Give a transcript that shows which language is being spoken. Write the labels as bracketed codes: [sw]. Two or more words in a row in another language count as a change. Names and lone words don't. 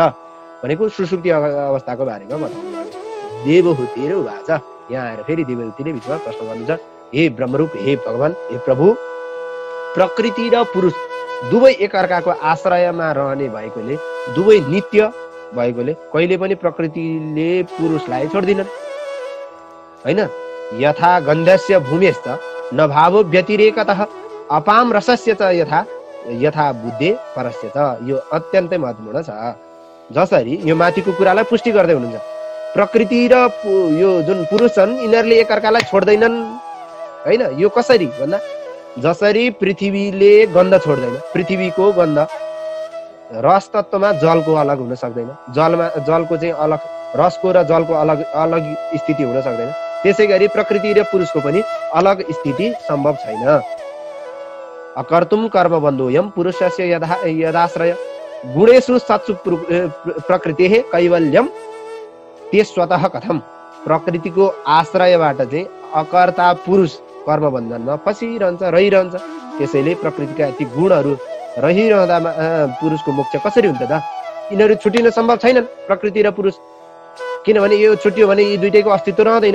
[ne] भनेको सुसुप्ति अवस्थाको बारेमा बताउनु पर्छ। देवहूति र उवाच, यहाँ आएर फेरि देवहूतिले बिचमा प्रश्न गर्नुहुन्छ, हे ब्रह्मरूप, हे भगवान, हे प्रभु, प्रकृति र पुरुष दुवै एकअर्काको आश्रयमा रहने भएकोले, दुवै नित्य भएकोले कहिले पनि प्रकृतिले पुरुषलाई छोड्दिनन् होइन। [sa] यथा गन्धस्य भूमेश्च न भावो व्यतिरेकतः अपाम रसस्य च यथा यथा बुद्धे परस्य छ। [ne] यो अत्यन्तै महत्त्वपूर्ण छ। जसरी यो माथिको कुरालाई पुष्टि गर्दै हुनुहुन्छ, प्रकृति र यो जुन पुरुष छन् यिनीहरूले एकअर्कालाई छोड्दैनन् होइन। यो कसरी भन्दा जसरी पृथ्वीले गन्ध छोड्दैन, पृथ्वीको गन्ध रस तत्त्वमा जलको अलग हुन सक्दैन, जलको चाहिँ अलग, रसको र जलको अलग अलग स्थिति हुन सक्दैन, त्यसै गरी प्रकृति र पुरुषको पनि अलग स्थिति सम्भव छैन। [sa] अकर्तुम कर्म बन्धोयम पुरुषस्य यदाश्रय गुणेषु सत्सु प्रकृतेः कैवल्यम ते स्वतः कथम। [ne] प्रकृतिको आश्रयबाट चाहिँ अकर्ता पुरुष कर्म बन्धनमा फसिरहन्छ, रहिरहन्छ। त्यसैले प्रकृतिका ती गुणहरू रहिरहँदामा पुरुषको मोक्ष कसरी हुन्छ त? यिनीहरू छुटिन सम्भव छैनन्, प्रकृति र पुरुष। किनभने यो छुट्यो भने यी दुइटैको अस्तित्व रहँदैन।